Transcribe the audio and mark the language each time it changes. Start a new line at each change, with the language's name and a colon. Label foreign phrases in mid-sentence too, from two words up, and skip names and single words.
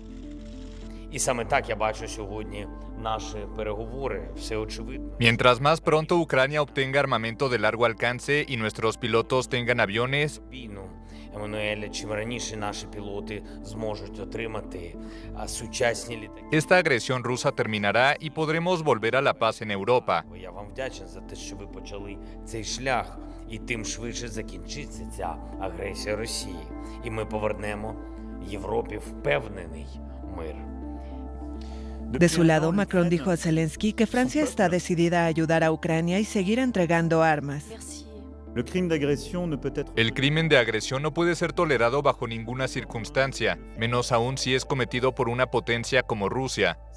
Spanish: Mientras más pronto Ucrania obtenga armamento de largo alcance y nuestros pilotos tengan aviones, esta agresión rusa terminará y podremos volver a la paz en Europa.
Ukrainian: І тим швидше закінчиться ця агресія Росії. І ми повернемо Європі впевнений мир.
Spanish: De su lado, Macron dijo a Zelensky que Francia está decidida a ayudar a Ucrania y seguir entregando armas. El crimen de agresión no puede ser tolerado bajo ninguna circunstancia, menos aún si es cometido por una potencia como Rusia.